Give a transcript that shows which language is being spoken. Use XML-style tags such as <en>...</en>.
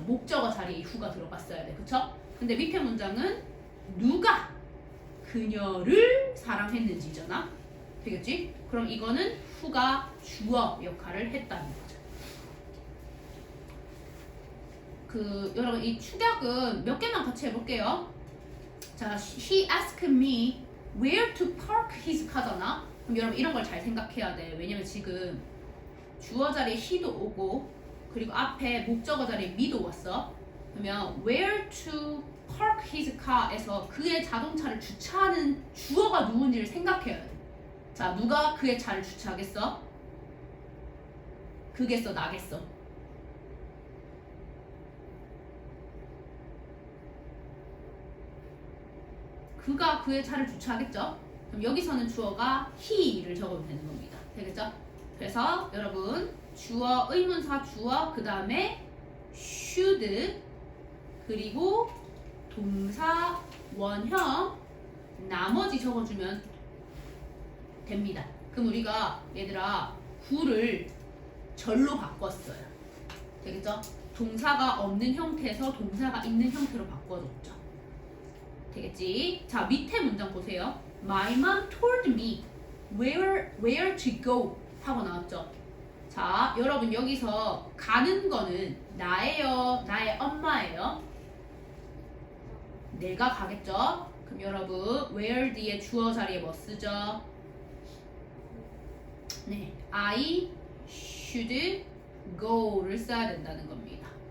<ko>목적어 자리에 이 who가 들어갔어야 돼. 그쵸? 근데 밑에 문장은 누가 그녀를 사랑했는지잖아. 되겠지? 그럼 이거는 who가 주어 역할을 했다는 거죠. 여러분 이 축약은 몇 개만 같이 해볼게요.</ko> <en>자, he asked me where to park his car잖아.</en> <ko>그럼 여러분 이런 걸 잘 생각해야 돼. 왜냐면 지금 주어 자리에 he도 오고 그리고 앞에 목적어 자리에 me도 왔어. 그러면</ko> <en>where to park his car</en> <ko>에서 그의 자동차를 주차하는 주어가 누군지를 생각해야 돼. 자, 누가 그의 차를 주차하겠어? 그겠어, 나겠어? 그가 그의 차를 주차하겠죠? 그럼 여기서는 주어가 he를 적으면 되는 겁니다. 되겠죠? 그래서 여러분 주어, 의문사 주어, 그 다음에 should 그리고 동사 원형 나머지 적어주면 됩니다. 그럼 우리가 얘들아 who를 절로 바꿨어요. 되겠죠? 동사가 없는 형태에서 동사가 있는 형태로 바꿔줬죠. 되겠지? 자 밑에 문장 보세요.</ko> <en>My mom told me where to go</en> <ko>하고 나왔죠. 자 여러분 여기서 가는 거는 나예요? 나의 엄마예요? 내가 가겠죠? 그럼 여러분 where 뒤에 주어 자리에 뭐 쓰죠? 네,</ko> <en>I should go</en> <ko>를 써야 된다는 겁니다.</ko>